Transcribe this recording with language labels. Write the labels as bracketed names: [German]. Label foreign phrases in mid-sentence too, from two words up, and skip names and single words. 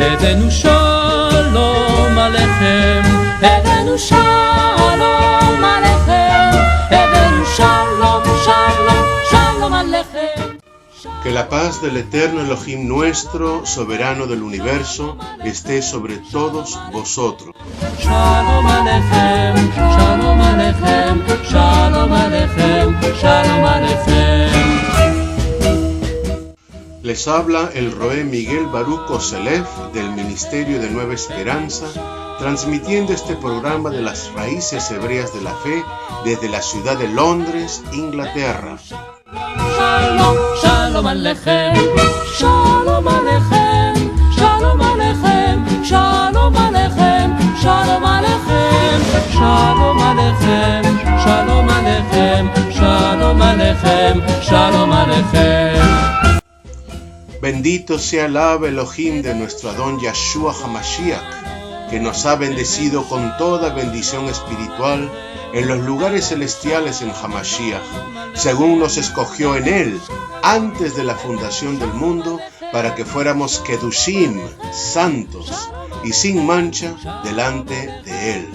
[Hebrew] הבאנו שלום עליכם, הבאנו שלום עליכם, הבאנו שלום, שלום, שלום עליכם. [Spanish] Que la paz del eterno Elohim nuestro, soberano del universo, esté sobre todos vosotros. [Hebrew] שלום עליכם, שלום עליכם, שלום עליכם, שלום עליכם. [Spanish] Les habla el Roé Miguel Baruch Koselef del Ministerio de Nueva Esperanza, transmitiendo este programa de las raíces hebreas de la fe desde la ciudad de Londres, Inglaterra. [Hebrew] שלום, שלום עליכם, שלום עליכם, שלום עליכם, שלום עליכם, שלום עליכם, שלום עליכם, שלום עליכם, שלום עליכם, שלום עליכם. [Spanish] Bendito sea el Ab Elohim de nuestro Adón Yeshua HaMashiach, que nos ha bendecido con toda bendición espiritual en los lugares celestiales en Hamashiach, según nos escogió en él antes de la fundación del mundo, para que fuéramos Kedushim, santos y sin mancha delante de él.